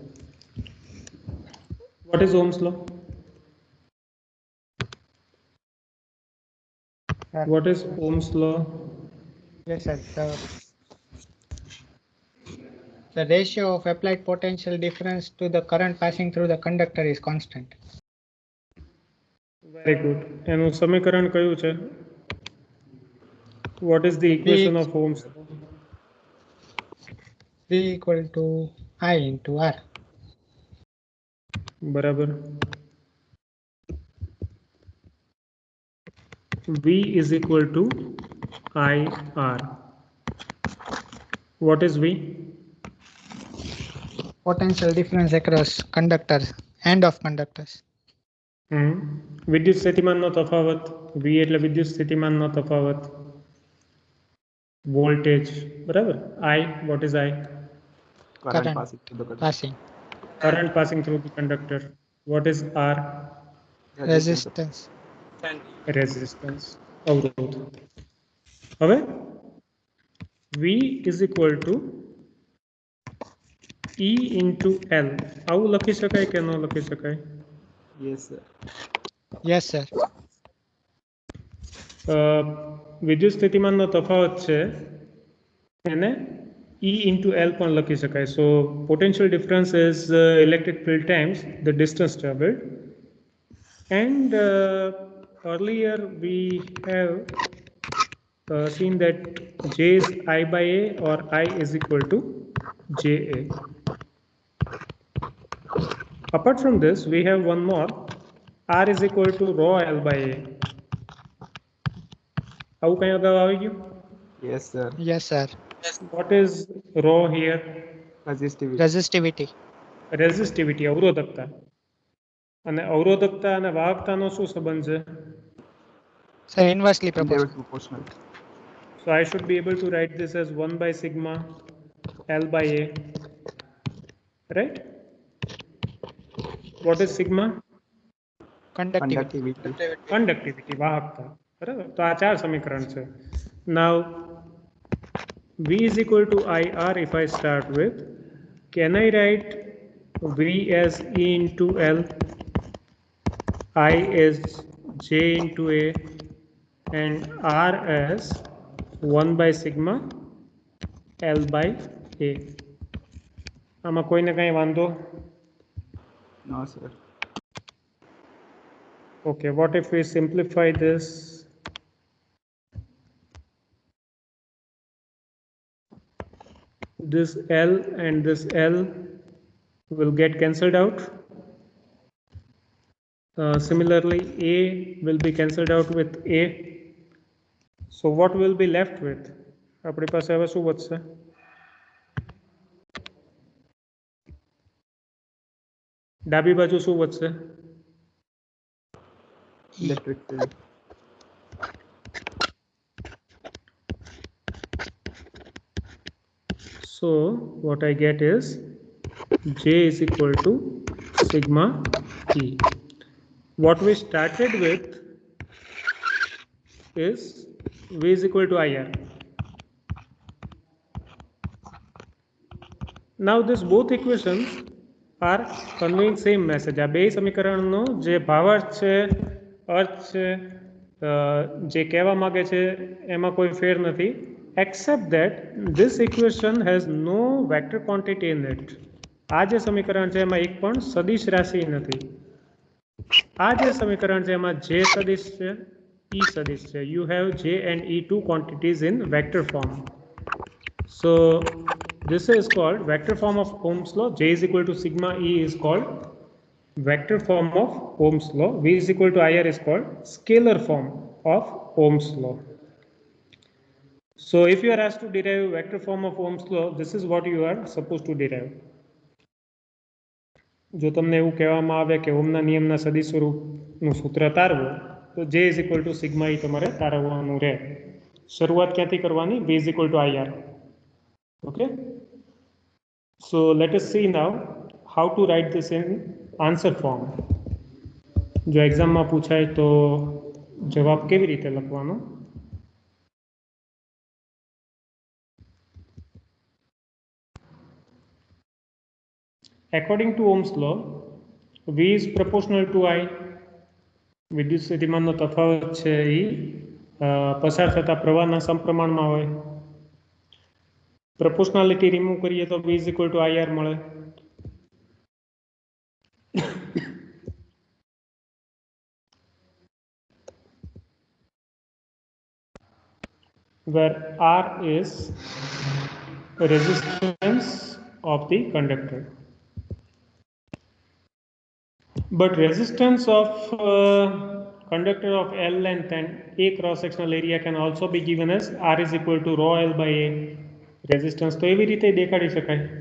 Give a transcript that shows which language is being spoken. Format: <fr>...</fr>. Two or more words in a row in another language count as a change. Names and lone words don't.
<en>What is Ohm's law? What is Ohm's law? Yes, sir. The ratio of applied potential difference to the current passing through the conductor is constant. Very good.</en> <gu>એનું સમીકરણ કયું છે?</gu> <en>What is the equation of Ohm's law? V equal to I into R. બરાબર. V is equal to IR. What is V? Potential difference across conductors, end of conductors.</en> <gu>વિદ્યુત સ્થિતિમાનનો તફાવત. V એટલે વિદ્યુત સ્થિતિમાનનો તફાવત. વોલ્ટેજ, બરાબર.</gu> <en>I, what is I? Current passing through the conductor. Passing. Current passing through the conductor. What is R? Resistance. Resistance,</en> <gu>અવરોધ. હવે</gu> <en>V is equal to E into L.</en> <gu>આવું લખી શકાય કે ન લખી શકાય?</gu> <en>Yes, sir. Yes, sir.</en> <gu>વિદ્યુત સ્થિતિમાનનો તફાવત છે એને</gu> <en>E into L</en> <gu>પણ લખી શકાય.</gu> <en>So potential difference is electric field times the distance traveled. And earlier we have seen that J is I by A or I is equal to JA. Apart from this, we have one more. R is equal to rho L by A.</en> <gu>આવું કઈ અગાઉ આવી ગયું?</gu> <en>Yes, sir. Yes, sir. What is rho here? Resistivity. Resistivity. Resistivity,</en> <gu>અવરોધકતા. અને અવરોધકતા અને વાહકતાનો શું સંબંધ છે?</gu> <en>Sir, inversely Inversely proportional. proportional. So I should be able to write this as 1 by sigma L by A. Right? What is sigma? Conductivity. Conductivity,</en> <gu>વાહકતા. બરાબર. તો આ ચાર સમીકરણ છે.</gu> <en>Now V is equal to IR. If I start with, can I write V as E into L, I as J into A, and R as 1 by sigma L by A?</en> <gu>આમાં કોઈને કાંઈ વાંધો?</gu> <en>No, sir. Okay, what if we simplify this? This L and this L will get cancelled out. Similarly, A will be cancelled out with A. So what will be left with?</en> <gu>આપણી પાસે હવે શું વધશે? ડાબી બાજુ શું વધશે?</gu> <en>Electric field. So what I get is J is equal to sigma E. What we started with is V is equal to IR. Now this both equations are conveying same message.</en> <gu>આ બે સમીકરણનો જે ભાવાર્થ છે, અર્થ છે, જે કહેવા માંગે છે એમાં કોઈ ફેર નથી,</gu> <en>except that this equation has no vector quantity in it.</en> <gu>આ જે સમીકરણ છે એમાં એક પણ સદિશ રાશિ નથી. આ જે સમીકરણ છે એમાં J સદિશ છે, E સદિશ છે.</gu> <en>You have J and E two quantities in vector form. So this is called vector form of Ohm's law. J is equal to sigma E is called vector form of Ohm's law. V is equal to IR is called scalar form of Ohm's law. So if you are asked to derive vector form of Ohm's law, this is what you are supposed to derive.</en> <gu>જો તમને એવું કહેવામાં આવે કે ઓમના નિયમના સદિશ સ્વરૂપનું સૂત્ર તારવો તો</gu> <en>J is equal to sigma E</en> <gu>તમારે તારવવાનું રહે. શરૂઆત ક્યાંથી કરવાની?</gu> <en>V is equal to IR. Okay. So let us see now how to write this in answer form.</en> <gu>જો એક્ઝામમાં પૂછાય તો જવાબ કેવી રીતે લખવાનો?</gu> <en>According to Ohm's law, V is proportional to I.</en> <gu>વિદ્યુત સ્થિતિમાનનો તફાવત છે એ પસાર થતા પ્રવાહના સમપ્રમાણમાં હોય.</gu> <en>proportionality remove</en> <gu>કરીએ તો</gu> <en>V is equal to IR મળે. Where R is resistance of the conductor. But resistance of conductor of L length and A cross-sectional area can also be given as R is equal to rho L by A.</en> <gu>Resistance તો એવી રીતે દેખાડી શકાય.</gu>